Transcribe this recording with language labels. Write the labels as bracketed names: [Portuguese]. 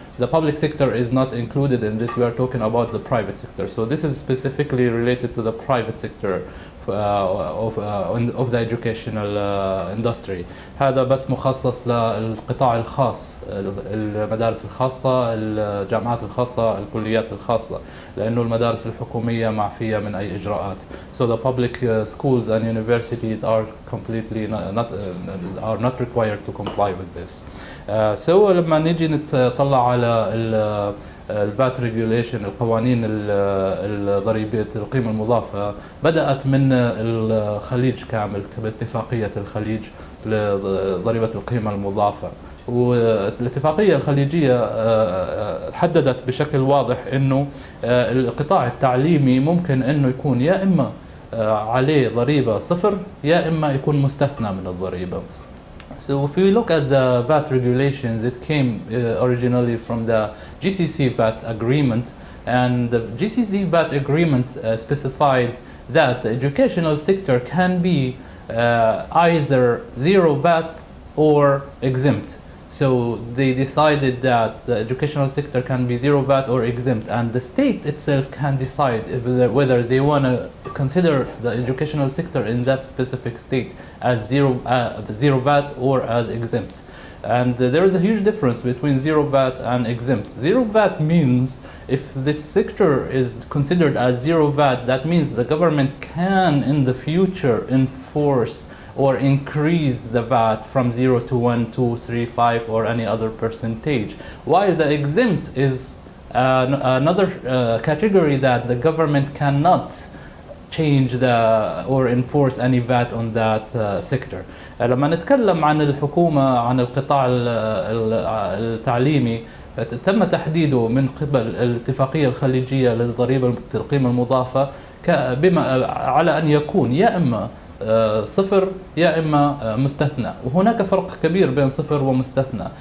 [English] The public sector is not included in this. We are talking about the private sector. So this is specifically related to the private sector of the educational industry. [Arabic] هذا بس مخصص للقطاع الخاص، المدارس الخاصة، الجامعات الخاصة، الكليات الخاصة، لأنه المدارس الحكومية معفية من أي إجراءات. [English] So the public schools and universities are completely not required to comply with this. [Arabic] So لما نيجي نطلع على الفات ريجوليشن، القوانين الضريبية القيمة المضافة، بدأت من الخليج كامل باتفاقية الخليج لضريبة القيمة المضافة. والاتفاقية الخليجية حددت بشكل واضح انه القطاع التعليمي ممكن انه يكون يا اما عليه ضريبة صفر يا اما يكون مستثنى من الضريبة. [English] So if we look at the VAT regulations, it came originally from the GCC VAT agreement, and the GCC VAT agreement specified that the educational sector can be either zero VAT or exempt. So they decided that the educational sector can be zero VAT or exempt, and the state itself can decide whether they want to consider the educational sector in that specific state as zero VAT or as exempt. And there is a huge difference between zero VAT and exempt. Zero VAT means if this sector is considered as zero VAT, that means the government can in the future enforce or increase the VAT from 0 to 1, 2, 3, 5 or any other percentage. While the exempt is another category that the government cannot change or enforce any VAT on that sector. [Arabic] لما نتكلم عن الحكومة عن القطاع التعليمي، تم تحديده من قبل الاتفاقية الخليجية للضريبة القيمة المضافة بما على أن يكون يا إما صفر يا إما مستثنى، وهناك فرق كبير بين صفر ومستثنى.